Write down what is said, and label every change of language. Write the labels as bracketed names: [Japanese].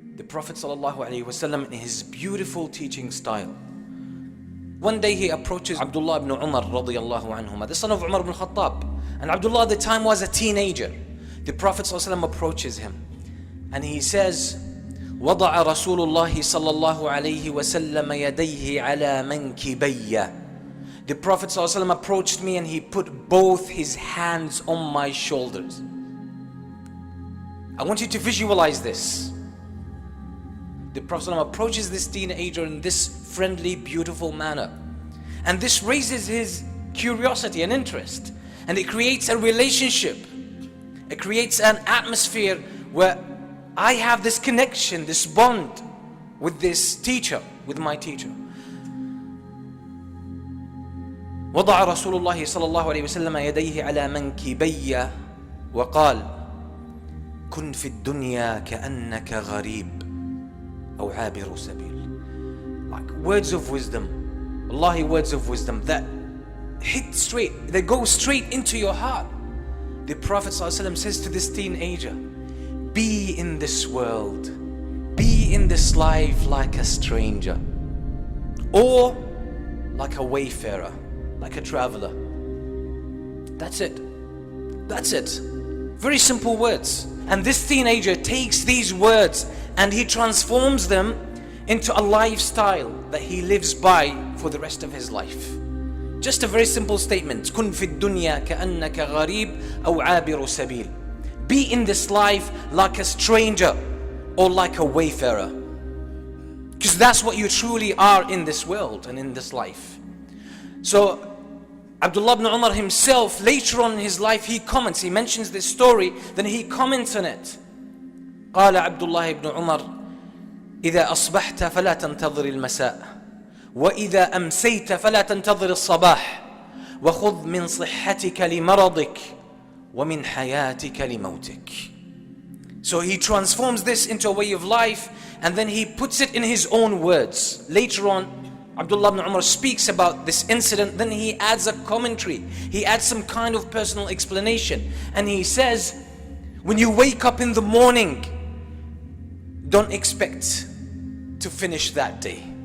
[English] Prophet ﷺ, in his beautiful teaching style, one day he approaches Abdullah ibn Umar radiyallahu anhuma, the son of Umar ibn Khattab. And Abdullah at the time was a teenager. The Prophet ﷺ approaches him and he says, [Arabic] وضع رسول الله صلى الله عليه وسلم يديه على منكبي. [English] The Prophet ﷺ approached me and he put both his hands on my shoulders. I want you to visualize this. The Prophet ﷺ approaches this teenager in this friendly, beautiful manner. And this raises his curiosity and interest. And it creates a relationship. It creates an atmosphere where I have this connection, this bond with this teacher, with my teacher. [Arabic] وضع رسول الله صلى الله عليه وسلم يديه على منكبي وقال كن في الدنيا كأنك غريب أو عابر سبيل. [English] Like words of wisdom, Wallahi, words of wisdom that hit straight, they go straight into your heart. The Prophet ﷺ says to this teenager, be in this world, be in this life like a stranger, or like a wayfarer, like a traveler. That's it. That's it. Very simple words. And this teenager takes these words and he transforms them into a lifestyle that he lives by for the rest of his life. Just a very simple statement. [Arabic] كن في الدنيا كأنك غريب أو عابر سبيل. [English] Be in this life like a stranger or like a wayfarer. Because that's what you truly are in this world and in this life. So Abdullah ibn Umar himself, later on in his life, he comments, he mentions this story, then he comments on it. [Arabic] قال عبد الله بن عمر إذا أصبحت فلا تنتظر المساء وإذا أمسيت فلا تنتظر الصباح وخذ من صحتك لمرضك ومن حياتك لموتك. [English] So he transforms this into a way of life and then he puts it in his own words. Later on, Abdullah ibn Umar speaks about this incident, then he adds a commentary. He adds some kind of personal explanation. And he says, when you wake up in the morning, don't expect to finish that day.